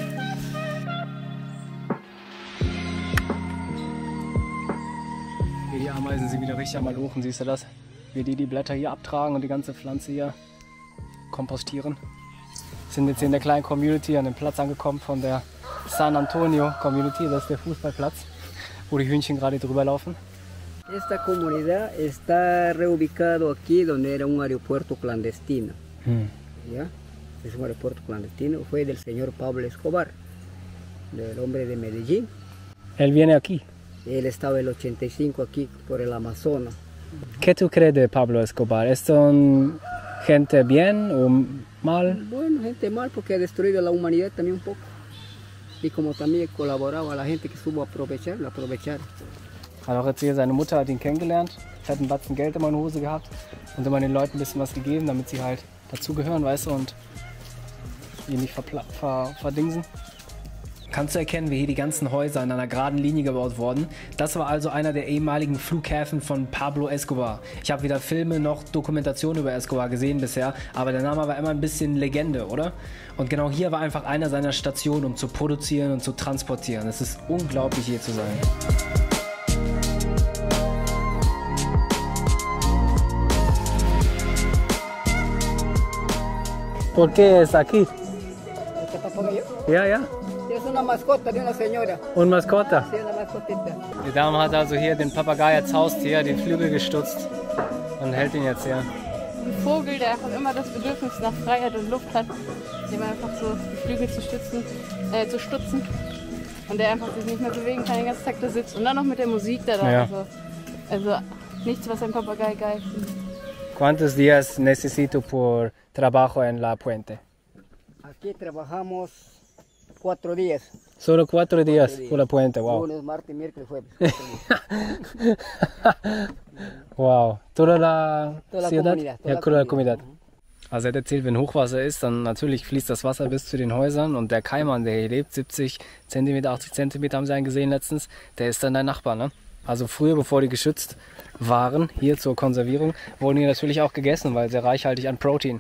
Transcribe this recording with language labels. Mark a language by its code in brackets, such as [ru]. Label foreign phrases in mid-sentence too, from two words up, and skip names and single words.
[de] Wie die Ameisen sie wieder richtig am Malochen, siehst du das? Wie die Blätter hier abtragen und die ganze Pflanze hier kompostieren. Wir sind jetzt hier in der kleinen Community an dem Platz angekommen von der San Antonio Community. Das ist der Fußballplatz, wo die Hühnchen gerade drüber laufen. [es] Esta comunidad está reubicado aquí donde era un aeropuerto clandestino. ¿Ya? Es un aeropuerto clandestino. Fue del señor Pablo Escobar, del hombre de Medellín. Él viene aquí. Él estaba en el 85 aquí por el Amazonas. ¿Qué tú crees de Pablo Escobar? ¿Es un gente bien o mal? Bueno, gente mal porque ha destruido la humanidad también un poco. Y como también colaboraba a la gente que supo aprovecharlo, aprovechar. [de] Hat auch erzählt, seine Mutter hat ihn kennengelernt, hat einen Batzen Geld in der Hose gehabt und immer den Leuten ein bisschen was gegeben, damit sie halt dazugehören, weißt du, und die nicht verdingsen. Kannst du erkennen, wie hier die ganzen Häuser in einer geraden Linie gebaut wurden? Das war also einer der ehemaligen Flughäfen von Pablo Escobar. Ich habe weder Filme noch Dokumentationen über Escobar gesehen bisher, aber der Name war immer ein bisschen Legende, oder? Und genau hier war einfach einer seiner Stationen, um zu produzieren und zu transportieren. Es ist unglaublich, hier zu sein. [es] ¿Por qué es aquí? ¿Este papagayo? [de] Ja, ja. [es] Es una mascota de una señora. [de] Und Maskottcha. [es] Sí, una mascotita. [de] Die Dame hat also hier den Papagei als Haustier, den Flügel gestutzt und hält ihn jetzt hier. Ein Vogel, der einfach immer das Bedürfnis nach Freiheit und Luft hat, dem einfach so die Flügel zu stutzen und der einfach sich nicht mehr bewegen kann, den ganzen Tag da sitzt und dann noch mit der Musik da drauf. Ja. Also nichts, was ein Papagei geil findet. [es] ¿Cuántos días necesito por trabajo en la puente? Aquí trabajamos 4 días. Solo 4 días por la puente, wow. Lunes, martes, miércoles, jueves. Wow. Toda la ciudad? Comunidad, Ja, toda la comunidad. [de] Also er hat erzählt, wenn Hochwasser ist, dann natürlich fließt das Wasser bis zu den Häusern und der Kaiman, der hier lebt, 70 cm, 80 cm haben sie einen gesehen letztens, der ist dann dein Nachbar, ne? Also früher, bevor die geschützt waren, hier zur Konservierung, wurden die natürlich auch gegessen, weil sehr reichhaltig an Protein.